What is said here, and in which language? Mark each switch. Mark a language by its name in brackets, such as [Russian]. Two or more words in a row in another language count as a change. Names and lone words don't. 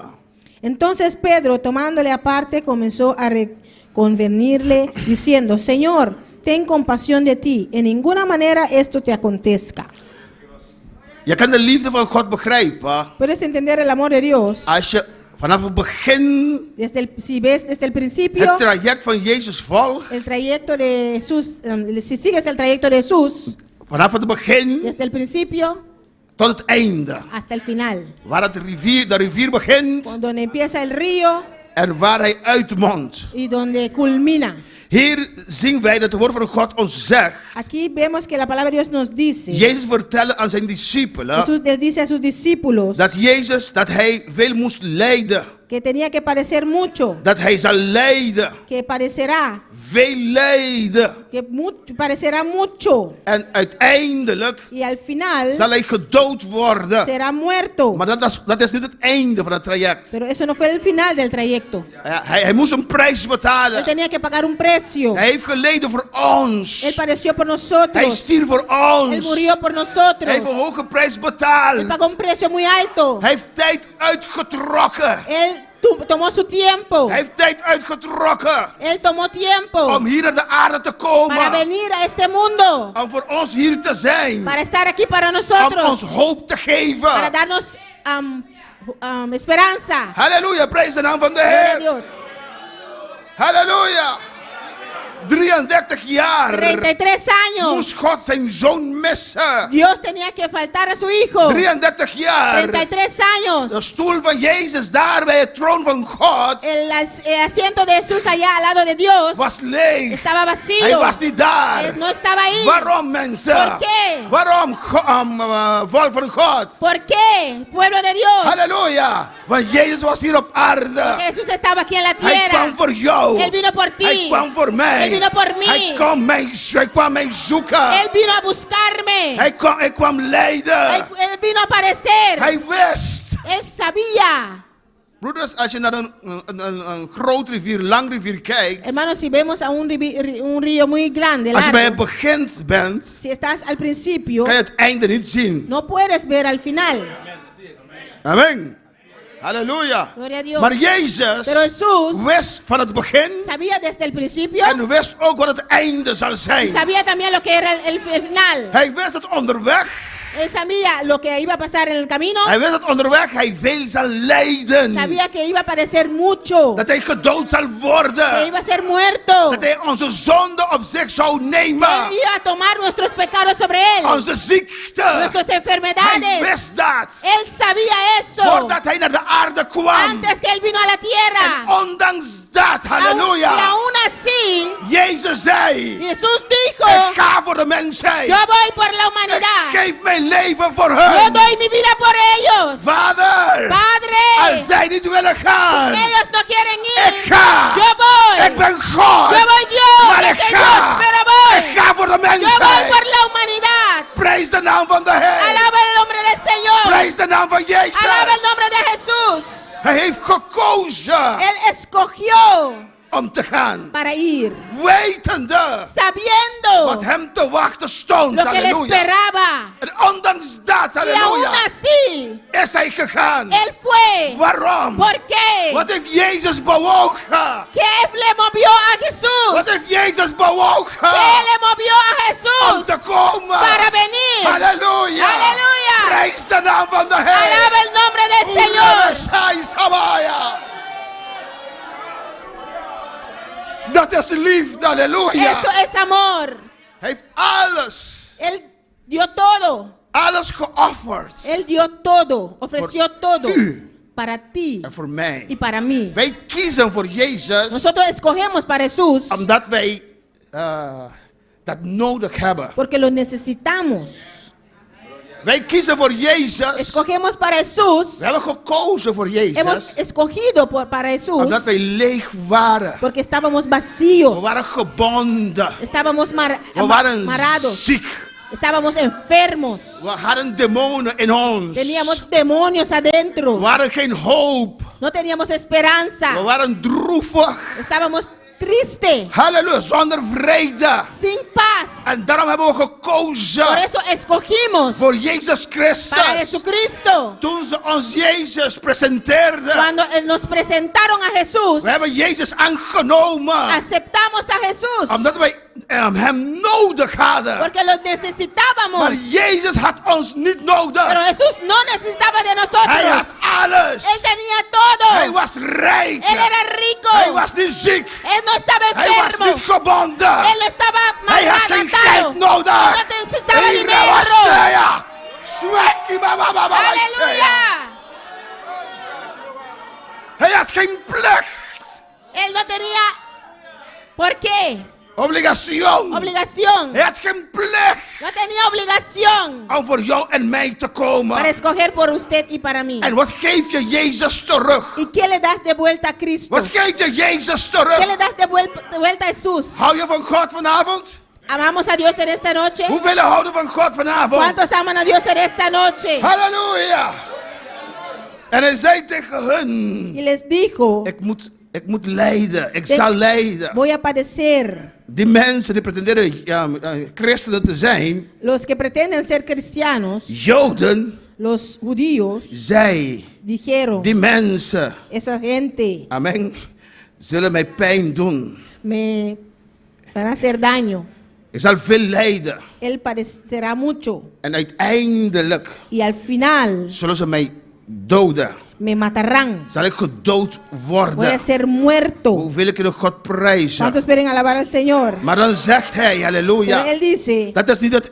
[Spanish] Entonces Pedro, tomándole aparte, comenzó a reconvenirle, diciendo, Señor, ten compasión de ti, en ninguna manera esto te acontezca. [Dutch] Je kan de liefde van God begrijpen [Spanish] Puedes entender el amor de Dios [Dutch] als je vanaf het begin [Spanish] si ves desde el principio [Dutch] het traject van Jezus volgt. [Spanish] el trayecto de Jesús, si sigues el trayecto de Jesús [Dutch] Vanaf het begin [Spanish] desde el principio [Dutch] tot het einde. [Spanish] hasta el final, [Dutch] Waar de rivier begint [Spanish] donde empieza el río [Dutch] en waar hij uitmondt. [Spanish] y donde culmina. [Dutch] Hier zien wij dat het woord van God ons zegt. [Spanish] Aquí vemos que la palabra de Dios nos dice, [Dutch] Jezus vertelde aan zijn discipelen [Spanish] Jesús les dice a sus discípulos [Dutch] dat hij veel moest lijden. [Spanish] que tenía que padecer mucho, [Dutch] Dat hij zal lijden. [Spanish] que padecerá, [Dutch] Veel lijden. [Spanish] que padecerá mucho [Dutch] En uiteindelijk [Spanish] y al final [Dutch] zal hij gedood worden. [Spanish] será muerto. [Dutch] Maar dat is niet het einde van het traject. [Spanish] Pero eso no fue el final del trayecto. [Dutch] Hij moest een prijs [Spanish] Él [Dutch] betalen. [Spanish] tenía que pagar un precio. [Dutch] Hij heeft geleden voor [Spanish] Él [Dutch] ons. [Spanish] padeció por [Dutch] Hij [Spanish] nosotros. [Dutch] stierf voor [Spanish] Él [Dutch] ons. [Spanish] murió por [Dutch] Hij [Spanish] nosotros. [Dutch] heeft een hoge prijs [Spanish] Él [Dutch] betaald. [Spanish] pagó un precio muy alto. [Dutch] Hij heeft tijd uitgetrokken. [Spanish] Él tomó su tiempo. [Dutch] Hij heeft tijd uitgetrokken [Spanish] Él tomó tiempo [Dutch] om hier naar de aarde te [Spanish] para [Dutch] komen. [Spanish] venir a este mundo. [Dutch] Om voor ons hier te zijn. [Spanish] Para estar aquí para [Dutch] Om ons [Spanish] nosotros. [Dutch] hoop te [Spanish] Para [Dutch] geven. [Spanish] darnos esperanza. [Dutch] Halleluja, prijs de naam van de [Spanish] Gloria a [Dutch] Heer. [Spanish] Dios. [Dutch] Halleluja. 33 jaar [Spanish] 33 [Dutch] moest [Spanish] años. [Dutch] God zijn zoon missen. [Spanish] Dios tenía que faltar a su hijo. [Dutch] 33 jaar. [Spanish] 33 [Dutch] De [Spanish] años. [Dutch] stoel van Jezus daar bij het troon van God [Spanish] El asiento de Jesús allá al lado de Dios [Dutch] was leeg. [Spanish] estaba [Dutch] Hij [Spanish] vacío. [Dutch] was niet daar. [Spanish] No estaba ahí. [Dutch] Waarom mensen? [Spanish] ¿Por qué? [Dutch] Waarom volk van God? [Spanish] ¿Por qué? Pueblo de Dios. [Dutch] Halleluja. Want Jezus was hier op aarde. [Spanish] Jesús estaba aquí en la [Dutch] Hij [Spanish] tierra. [Dutch] kwam voor jou. [Spanish] Él vino por ti. [Dutch] Hij kwam voor mij. [Spanish] Él vino por mí. [Dutch] Hij kwam mij zoeken. [Spanish] Él vino a buscarme. [Dutch] Hij kwam leiden. [Spanish] Él vino a aparecer. [Dutch] Hij wist. [Spanish] Él sabía. [Dutch] Broeders, als je naar een groot rivier, lang rivier kijkt. [Spanish] Hermanos, si vemos a un río muy grande, [Dutch] Als je bij het [Spanish] largo, [Dutch] begin bent, [Spanish] si estás al principio, [Dutch] kan je het einde niet zien. [Spanish] no puedes ver al final. [Dutch] Amen. Halleluja. [Spanish] Gloria a Dios. [Dutch] Maar Jezus [Spanish] Pero Jesús [Dutch] wist van het begin [Spanish] sabía desde el principio [Dutch] en wist ook wat het einde zal [Spanish] y [Dutch] zijn. [Spanish] sabía también lo que era el final. [Dutch] Hij wist dat onderweg, [Spanish] Él sabía lo que iba a pasar en el camino. [Dutch] hij wist dat onderweg hij veel zal lijden. [Spanish] Sabía que iba a padecer mucho. [Dutch] Dat hij gedood zal [Spanish] Que [Dutch] worden. [Spanish] iba a ser muerto. [Dutch] Dat hij onze zonde op zich zou nemen. [Spanish] Él iba a tomar nuestros pecados sobre él. [Dutch] Onze ziekte. [Spanish] Nuestras [Dutch] Hij [Spanish] enfermedades. [Dutch] wist dat. [Spanish] Él sabía eso. [Dutch] Voordat hij naar de aarde kwam. [Spanish] Antes que él vino a la [Dutch] En [Spanish] tierra. [Dutch] ondanks dat, [Spanish] Y [Dutch] halleluja. [Spanish] aún así, [Dutch] Jezus zei, [Spanish] Jesús [Dutch] ik [Spanish] dijo, [Dutch] ga voor de mensheid. [Spanish] yo voy por la [Dutch] Ik [Spanish] humanidad. [Dutch] geef mijn leven voor [Spanish] Yo [Dutch] hun. [Spanish] doy mi vida por ellos. [Dutch] Vader, als [Spanish] Padre, [Dutch] zij niet willen gaan, [Spanish] ellos no quieren [Dutch] ik [Spanish] ir. [Dutch] ga. [Spanish] Yo voy. [Dutch] Ik ben God. [Spanish] Yo voy Dios. [Dutch] Maar [Spanish] Yo [Dutch] ik [Spanish] soy [Dutch] ga. [Spanish] Dios, pero voy. [Dutch] Ik ga voor de [Spanish] Yo voy [Dutch] mensheid. [Spanish] por la humanidad. [Dutch] Prijs de naam van de Heer. [Spanish] Alaba el nombre del Señor. [Dutch] Prijs de naam van Jezus. [Spanish] Alaba el nombre de Jesús. [Dutch] Hij heeft gekozen [Spanish] Él escogió [Dutch] om te gaan. [Spanish] para ir, [Dutch] Wetende wat [Spanish] sabiendo [Dutch] hem te wachten stond. [Spanish] lo que le [Dutch] Halleluja. [Spanish] esperaba. [Dutch] En ondanks dat, [Spanish] Y aún [Dutch] halleluja, [Spanish] así, [Dutch] is hij gegaan. [Spanish] Él fue. [Dutch] Waarom? [Spanish] ¿Por qué? [Dutch] Wat heeft Jezus bewogen? [Spanish] ¿Qué le movió a Jesús? [Dutch] Wat heeft Jezus bewogen? [Spanish] ¿Qué le movió a [Dutch] Om [Spanish] Jesús [Dutch] te komen. [Spanish] para venir? [Dutch] Halleluja. Halleluja. Prijs de naam van de Heer. [Spanish] Alaba el nombre del Señor. Oerebeshai Sabaya. [Dutch] Dat is liefde, halleluja. [Spanish] Eso es amor. [Dutch] Hij heeft alles, [Spanish] Él dio todo. [Dutch] alles geofferd. [Spanish] Él dio todo. Ofreció todo. [Dutch] u. [Spanish] Para ti [Dutch] En voor [Spanish] y [Dutch] mij. [Spanish] para mí. [Dutch] Wij kiezen voor Jezus [Spanish] Nosotros escogemos para Jesús [Dutch] omdat wij dat nodig hebben. [Spanish] porque lo necesitamos. [Dutch] Wij kiezen voor Jezus. [Spanish] Escogemos para Jesús. [Dutch] We hebben gekozen voor [Spanish] Hemos [Dutch] Jezus [Spanish] escogido para Jesús [Dutch] omdat wij leeg waren. [Spanish] porque estábamos [Dutch] We [Spanish] vacíos. [Dutch] waren gebonden. [Spanish] Estábamos [Dutch] We waren [Spanish] marados. [Dutch] ziek. [Spanish] Estábamos enfermos. [Dutch] We hadden demonen in ons. [Spanish] Teníamos demonios [Dutch] We [Spanish] adentro. [Dutch] hadden geen hoop. [Spanish] No teníamos [Dutch] We [Spanish] esperanza. [Dutch] waren droevig. [Spanish] Estábamos tristes. [Dutch] Halleluja, zonder vrede. [Spanish] Sin paz. [Dutch] En daarom hebben we [Spanish] Por [Dutch] gekozen [Spanish] eso escogimos [Dutch] voor Jezus [Spanish] para [Dutch] Christus. [Spanish] Jesucristo. [Dutch] Toen ze ons Jezus presenteerden, [Spanish] Cuando nos presentaron a Jesús, [Dutch] we hebben Jezus aangenomen. [Spanish] aceptamos a Jesús [Dutch] Omdat wij hem nodig hadden. [Spanish] porque lo necesitábamos. [Dutch] Maar Jezus had ons niet [Spanish] Pero [Dutch] nodig. [Spanish] Jesús no necesitaba de [Dutch] Hij [Spanish] nosotros. [Dutch] had alles. [Spanish] Él tenía todo. [Dutch] Hij was rijk. [Spanish] Él era rico. [Dutch] Hij was niet ziek. [Spanish] Él no estaba [Dutch] Hij was [Spanish] enfermo. [Dutch] niet gebonden. [Spanish] Él no estaba [Dutch] Hij had geen [Spanish] maltratado. [Dutch] geld nodig. [Spanish] Él no necesitaba [Dutch] Hij [Spanish] dinero. [Dutch] was zeer. Zwekkie, mama, [Spanish] Aleluya. [Dutch] Hij had geen plicht. [Spanish] Él no tenía, ¿por qué? [Dutch] Obligatie. [Spanish] Obligación. [Dutch] Hij had geen plicht [Spanish] No tenía obligación [Dutch] om voor jou en mij te komen. [Spanish] para escoger por usted y para mí. [Dutch] En wat geef je Jezus terug? [Spanish] ¿Y qué le das de vuelta a Cristo? [Dutch] Wat geef je Jezus [Spanish] ¿Qué [Dutch] terug? [Spanish] le das de vuelta a Jesús? [Dutch] Hou je van God vanavond? [Spanish] ¿Amamos a Dios en esta noche? [Dutch] Hoeveel houden van God vanavond? [Spanish] ¿Cuántos aman a Dios en esta noche? [Dutch] Halleluja! En hij zei tegen hun: [Spanish] Y les dijo, [Dutch] ik moet lijden, ik zal lijden. [Spanish] voy a padecer. [Dutch] Die mensen die pretenderen christenen te zijn, [Spanish] Los que pretenden ser cristianos, [Dutch] Joden, [Spanish] los judíos, [Dutch] zij, [Spanish] dijeron, [Dutch] die mensen, [Spanish] esa gente [Dutch] amen, zullen mij pijn doen. [Spanish] me van a hacer daño. [Dutch] Ik zal veel lijden. [Spanish] Él padecerá mucho. [Dutch] En uiteindelijk [Spanish] Y al final [Dutch] zullen ze mij doden. [Spanish] me matarán. [Dutch] Zal ik gedood [Spanish] Voy a [Dutch] worden. [Spanish] ser muerto. [Dutch] Hoeveel kunnen God prijzen? [Spanish] ¿Cuántos pueden alabar al Señor? [Dutch] Maar dan zegt hij, [Spanish] Pero [Dutch] halleluja, [Spanish] Él dice, [Dutch] dat is niet het